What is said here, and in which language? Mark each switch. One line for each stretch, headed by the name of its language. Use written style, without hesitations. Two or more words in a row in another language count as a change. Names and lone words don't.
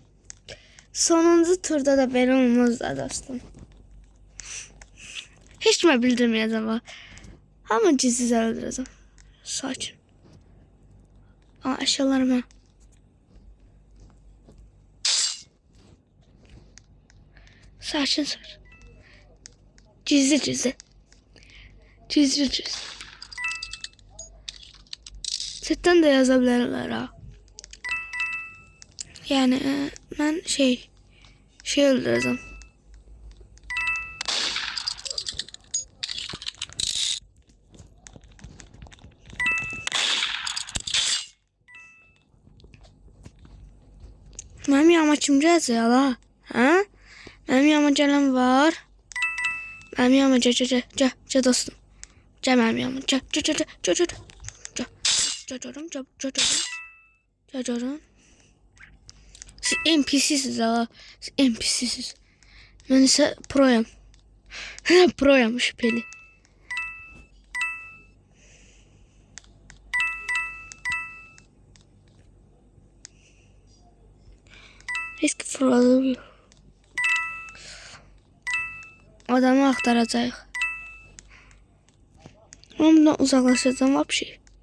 Azerbaijani: Sonuncu turda da belə olmaz da dostum.
Turkish: Hiç mi bildirmeyeceğim ama. Ama gizsiz öldüreceğim. Sakin. Aa, eşyalarıma. Sakin sakin. Gizli gizli. Gizli gizli. Chatten de yazabilirler ha. Yani ben şey öldüreceğim.
Azerbaijani: Mənim yanıma kim gələcək hala? Hə? Mənim yanıma gələn var. Mənim yanıma gəl dostum. Gəl mənim yanıma. Gəl. Gəl. Siz NPC'siz hala. Siz NPC'siz. Mən isə proyam. Proyam şüpheli.
Turkish: Risk fırladı.
Azerbaijani: Adamı aktaracağıq.
Turkish: Ondan uzaklaşacağım vapşi.